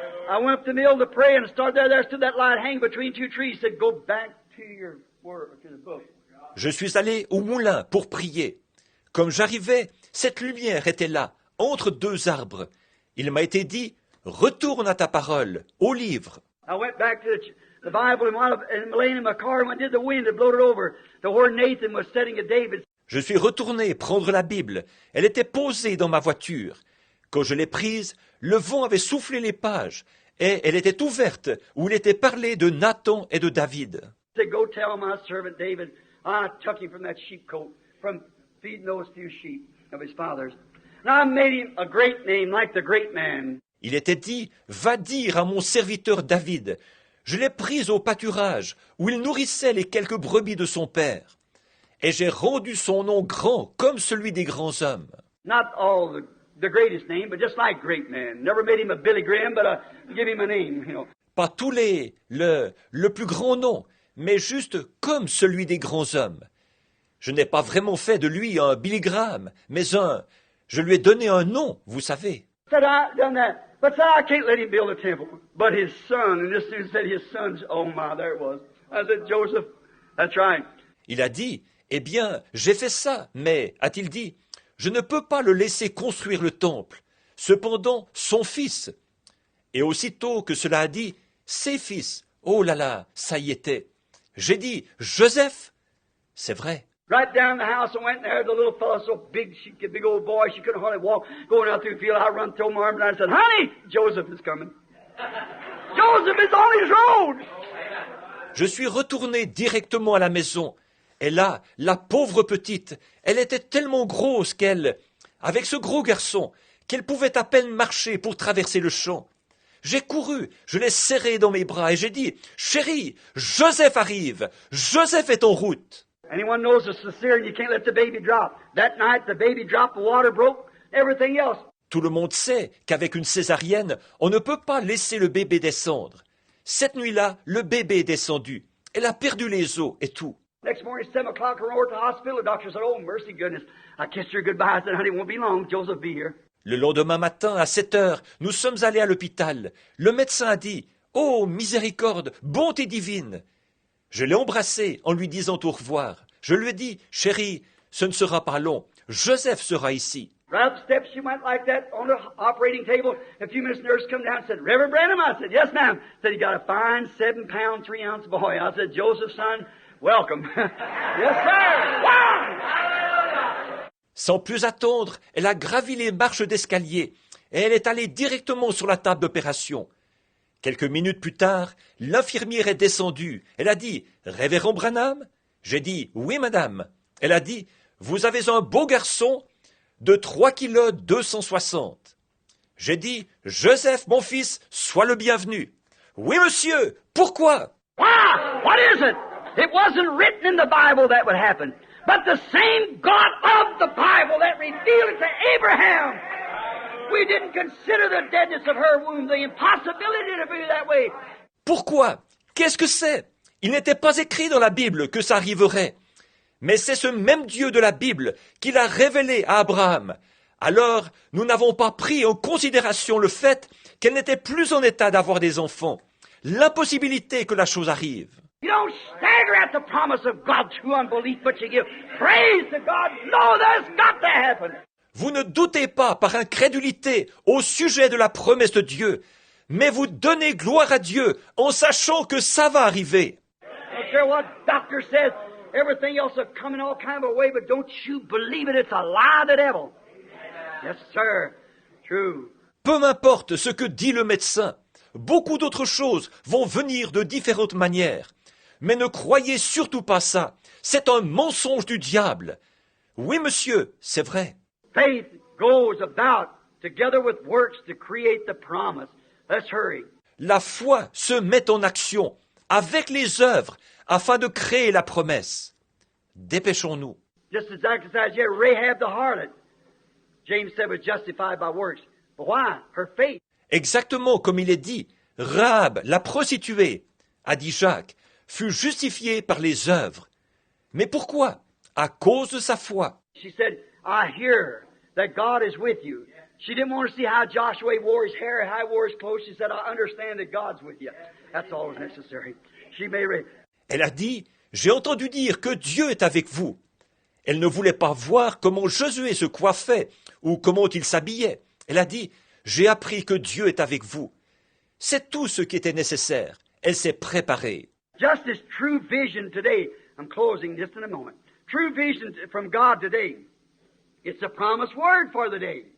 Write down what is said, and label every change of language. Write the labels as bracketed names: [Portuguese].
[English] I went up to the mill to pray and started there. There stood that light hanging between two trees. Said, go back to your word, to the book. [French] Je suis allé au moulin pour prier. Comme j'arrivais, cette lumière était là, entre deux arbres. Il m'a été dit, retourne à ta parole, au livre. [English] I went back to the Bible and laying in my car when did the wind had blown it over to where Nathan was sitting at David. [French] Je suis retourné prendre la Bible. Elle était posée dans ma voiture. Quand je l'ai prise, le vent avait soufflé les pages et elle était ouverte où il était parlé de Nathan et de David. [English] He said, go tell my servant David, I took him from that sheepcote, from feeding those few sheep of his father's. And I made him a great name like the great man. [French] Il était dit, va dire à mon serviteur David, je l'ai pris au pâturage où il nourrissait les quelques brebis de son père. Et j'ai rendu son nom grand comme celui des grands hommes. [English] Not all the greatest name, but just like great men. Never made him a Billy Graham, but give him a name, you know. [French] Pas tous le plus grand nom, mais juste comme celui des grands hommes. Je n'ai pas vraiment fait de lui un Billy Graham, mais je lui ai donné un nom, vous savez. [English] Said I done that, but said I can't let him build a temple. But his son, and this dude said his son's, oh my, there it was. I said, Joseph, that's right. [French] Il a dit, eh bien, j'ai fait ça, mais, a-t-il dit, je ne peux pas le laisser construire le temple. Cependant, son fils. Et aussitôt que cela a dit, ses fils, oh là là, ça y était. J'ai dit, Joseph, c'est vrai. [English] Right down the house, I went there. The little fellow, so big, big old boy, she couldn't hardly walk. Going out through the field, I run, throw my arms, and I said, honey, Joseph is coming. Joseph is on his road. [French] Je suis retourné directement à la maison. Et là, la pauvre petite, elle était tellement grosse qu'elle, avec ce gros garçon, qu'elle pouvait à peine marcher pour traverser le champ. J'ai couru, je l'ai serré dans mes bras et j'ai dit, « Chérie, Joseph arrive, Joseph est en route. » [English] Anyone knows a cesarean, you can't let the baby drop. That night, the baby dropped, the water broke, everything else. [French] Tout le monde sait qu'avec une césarienne, on ne peut pas laisser le bébé descendre. Cette nuit-là, le bébé est descendu. Elle a perdu les os et tout. [English] Next morning, 7 o'clock, I went to the hospital. The doctor said, "Oh, mercy goodness." I kissed her goodbye. I said, "Honey, it won't be long. Joseph will be here." [French] Le lendemain matin, à 7 heures, nous sommes allés à l'hôpital. Le médecin a dit, « Oh, miséricorde, bonté divine !» Je l'ai embrassé en lui disant au revoir. Je lui ai dit, « Chérie, ce ne sera pas long. Joseph sera ici. » [English] Right up the steps, she went like that on the operating table. A few minutes, the nurse come down and said, "Reverend Branham?" I said, "Yes, ma'am." Said, "You got a fine 7-pound, 3-ounce boy." I said, "Joseph's son, welcome." Yes, sir. Wow. [French] Sans plus attendre, elle a gravi les marches d'escalier et elle est allée directement sur la table d'opération. Quelques minutes plus tard, l'infirmière est descendue. Elle a dit « Révérend Branham ?» J'ai dit « Oui, madame ». Elle a dit « Vous avez un beau garçon de 3 kg 260. » J'ai dit « Joseph, mon fils, sois le bienvenu. »« Oui, monsieur. Pourquoi ?» [English] Wow! What is it? It wasn't written in the Bible that would happen. But the same God of the Bible that revealed it to Abraham. We didn't consider the deadness of her womb, the impossibility to be that way. [French] Pourquoi? Qu'est-ce que c'est? Il n'était pas écrit dans la Bible que ça arriverait. Mais c'est ce même Dieu de la Bible qui l'a révélé à Abraham. Alors, nous n'avons pas pris en considération le fait qu'elle n'était plus en état d'avoir des enfants. L'impossibilité que la chose arrive. [English] You don't stagger at the promise of God through unbelief, but you give praise to God. No, that's got to happen. [French] Vous ne doutez pas par incrédulité au sujet de la promesse de Dieu, mais vous donnez gloire à Dieu en sachant que ça va arriver. [English] I don't care what doctor says, everything else will come in all kind of a way, but don't you believe it, it's a lie of the devil. Yes, sir. True. [French] Peu m'importe ce que dit le médecin, beaucoup d'autres choses vont venir de différentes manières. Mais ne croyez surtout pas ça, c'est un mensonge du diable. Oui, monsieur, c'est vrai. [English] Faith goes about together with works to create the promise. Let's hurry. [French] La foi se met en action avec les œuvres afin de créer la promesse. Dépêchons-nous. [English] Just exactly as yet, Rahab the harlot, James said, was justified by works. But why? Her faith. [French] Exactement comme il est dit, Rahab, la prostituée, a dit Jacques, fut justifiée par les œuvres. Mais pourquoi? À cause de sa foi. [English] She said, "I hear that God is with you." She didn't want to see how Joshua wore his hair and how he wore his clothes. She said, "I understand that God's with you." That's all that's necessary. She may [French] Elle a dit, j'ai entendu dire que Dieu est avec vous. Elle ne voulait pas voir comment Josué se coiffait ou comment il s'habillait. Elle a dit, j'ai appris que Dieu est avec vous. C'est tout ce qui était nécessaire. Elle s'est préparée. [English] just as true vision today. I'm closing just in a moment. True vision from God today. It's a promised word for the day.